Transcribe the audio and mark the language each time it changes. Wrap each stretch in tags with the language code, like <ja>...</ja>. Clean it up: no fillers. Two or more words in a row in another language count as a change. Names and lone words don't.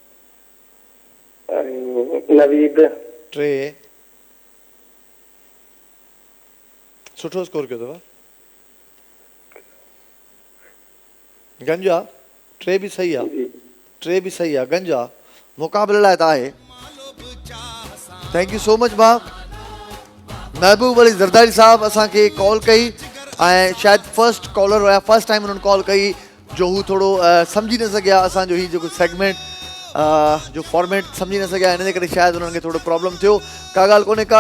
<sd>नवीद, 3 सुठो स्कोर कयो अथव। गंज आहे, 3 बि सही आहे, 3 बि सही आहे। गंज आहे, मुक़ाबले लाइ त आहे।</sd> <en>thank you so much भाउ।</en> <sd>महबूब अली जरदारी साहब असांखे कॉल कई ऐं शायदि</sd> <en>first caller</en> <sd>हुया,</sd> <en>first time</en> <sd>उन्हनि कॉल कई जो हू थोरो सम्झी न सघिया असांजो ही जेको सेगमेंट जो फॉर्मेट सम्झी न सघिया, इन जे करे शायदि उन्हनि खे थोरो प्रॉब्लम थियो। का ॻाल्हि कोन्हे का।</sd>